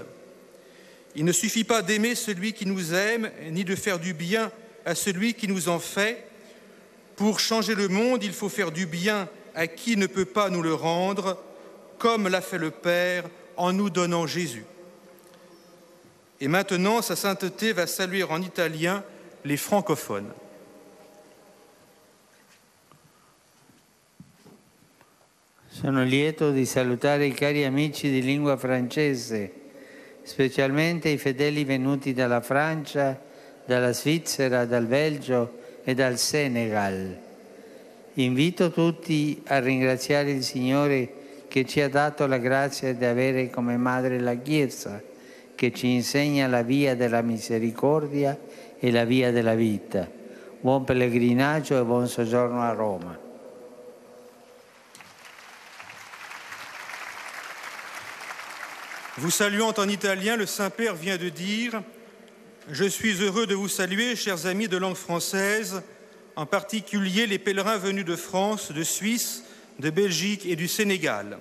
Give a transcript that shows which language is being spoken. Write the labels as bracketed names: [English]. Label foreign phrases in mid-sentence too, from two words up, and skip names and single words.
[French] Il ne suffit pas d'aimer celui qui nous aime, ni de faire du bien à celui qui nous en fait. Pour changer le monde, il faut faire du bien à qui ne peut pas nous le rendre, comme l'a fait le Père en nous donnant Jésus. Et maintenant, sa sainteté va saluer en italien les francophones. [Italian] Sono lieto di salutare i cari amici di lingua francese, specialmente i fedeli venuti dalla Francia, dalla Svizzera, dal Belgio e dal Senegal. Invito tutti a ringraziare il Signore che ci ha dato la grazia di avere come madre la Chiesa, che ci insegna la via della misericordia e la via della vita. Buon pellegrinaggio e buon soggiorno a Roma. [French] Vous saluant en italien, le Saint-Père vient de dire « Je suis heureux de vous saluer, chers amis de langue française, en particulier les pèlerins venus de France, de Suisse, de Belgique et du Sénégal.